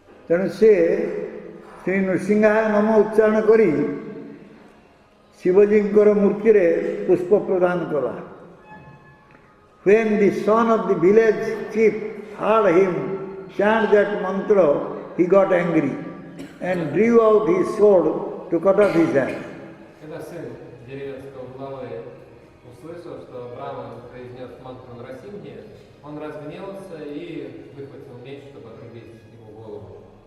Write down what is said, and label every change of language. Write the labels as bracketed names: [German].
[Odia] ତେଣୁ ସେ ଶ୍ରୀ ନୃସିଂହାୟ ନମ ଉଚ୍ଚାରଣ କରି ଶିବଜୀଙ୍କର ମୂର୍ତ୍ତିରେ ପୁଷ୍ପ ପ୍ରଦାନ କଲା। [English] When the son of the village chief heard him chant that mantra, he got angry and drew out his sword to cut off his hand. [Russian] Когда сын деревенского главы услышал, что браман произнес мантру Нрасимхи, он разгневался и выхватил меч, чтобы отрубить ему голову.